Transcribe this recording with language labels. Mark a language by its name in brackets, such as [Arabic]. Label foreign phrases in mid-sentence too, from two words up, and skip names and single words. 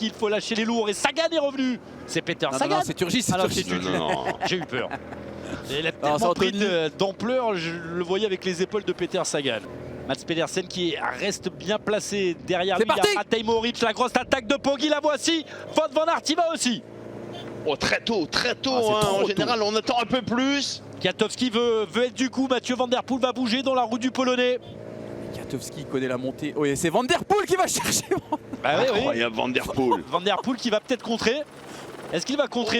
[French] Il faut lâcher les lourds et Sagan est revenu. C'est Peter Non, non, Sagan. non, c'est Turgis, c'est Ah non, Turgis. c'est Turgis. Non, non. J'ai eu peur. Et il a c'est tellement pris Anthony. d'ampleur, je le voyais avec les épaules de Peter Sagan. Mats Pedersen qui reste bien placé derrière C'est lui. Il y parti. a Matej Moric, la grosse attaque de Poggi, la voici. Wout van Aert y va aussi. Oh, très tôt, Ah, c'est hein. trop En tôt. général, on attend un peu plus. Kwiatkowski veut être du coup. Mathieu Van Der Poel va bouger dans la roue du Polonais. Kwiatkowski connaît la montée. Oh, et c'est Van Der Poel qui va chercher. Bah oui, oui. Incroyable, Van Der Poel. Van Der Poel qui va peut-être contrer. Est-ce qu'il va contrer